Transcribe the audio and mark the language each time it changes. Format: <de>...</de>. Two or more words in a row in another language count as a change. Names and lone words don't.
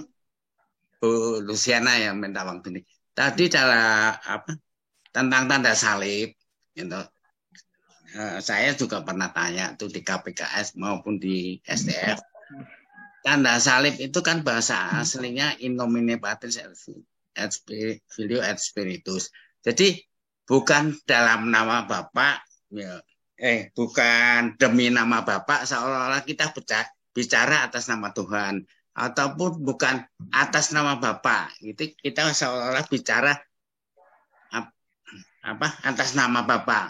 <id>Bu Luciana yang minta waktu ini. Tadi tentang tanda salib, gitu. Saya juga pernah tanya tuh di KPKS maupun di SDF. Tanda salib itu kan bahasa aslinya</id> <la>in nomine Patris et Filio et Spiritus.</la> <id>Jadi bukan dalam nama Bapa, bukan demi nama Bapa seolah-olah kita bicara atas nama Tuhan, ataupun bukan atas nama Bapa. Itu kita seolah-olah bicara atas nama Bapa.</id>